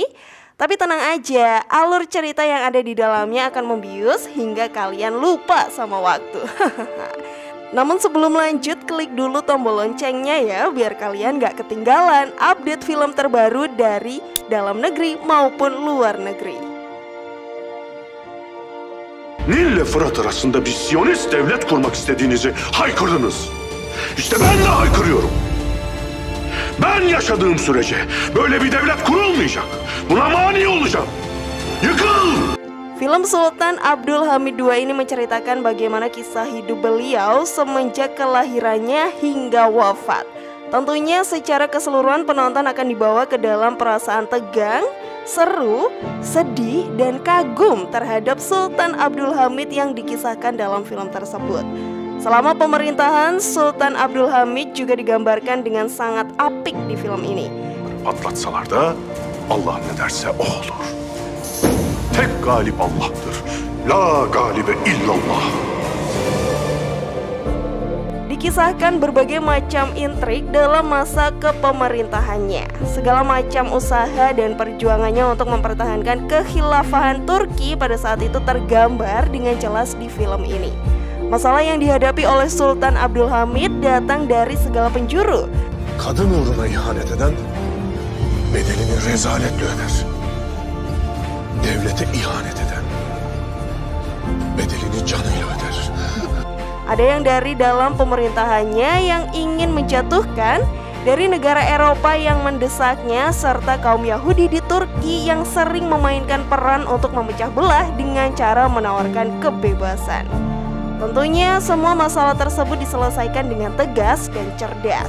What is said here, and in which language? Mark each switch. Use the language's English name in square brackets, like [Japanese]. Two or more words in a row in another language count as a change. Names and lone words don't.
[Indonesian] Tapi tenang aja, alur cerita yang ada di dalamnya akan membius hingga kalian lupa sama waktu. Namun sebelum lanjut, klik dulu tombol loncengnya ya, biar kalian gak ketinggalan update film terbaru dari dalam negeri maupun luar negeri. [Turkish] Nil ile Fırat arasında bir Siyonist devlet kurmak istediğinizi haykırdınız. İşte ben de haykırıyorum. Ben yaşadığım sürece böyle bir devlet kurulmayacak. Buna mani olacağım. Yıkıl! [Indonesian] Film Sultan Abdul Hamid II ini menceritakan bagaimana kisah hidup beliau semenjak kelahirannya hingga wafat. Tentunya secara keseluruhan penonton akan dibawa ke dalam perasaan tegang, seru, sedih, dan kagum terhadap Sultan Abdul Hamid yang dikisahkan dalam film tersebut. Selama pemerintahan, Sultan Abdul Hamid juga digambarkan dengan sangat apik di film ini. [Turkish] Patlatsalar da Allah ne derse o olur. Tek galip Allah'tır. [Arabic] لا غالب إلا الله. [Indonesian] Dikisahkan berbagai macam intrik dalam masa kepemerintahannya. Segala macam usaha dan perjuangannya untuk mempertahankan kekhilafahan Turki pada saat itu tergambar dengan jelas di film ini. Masalah yang dihadapi oleh Sultan Abdul Hamid datang dari segala penjuru. [Turkish] Kadın uğruna ihanet eden bedelini rezaletle öder. Devlete ihanet eden [Indonesian] Ada yang dari dalam pemerintahannya yang ingin menjatuhkan, dari negara Eropa yang mendesaknya, serta kaum Yahudi di Turki yang sering memainkan peran untuk memecah belah dengan cara menawarkan kebebasan. Tentunya semua masalah tersebut diselesaikan dengan tegas dan cerdas.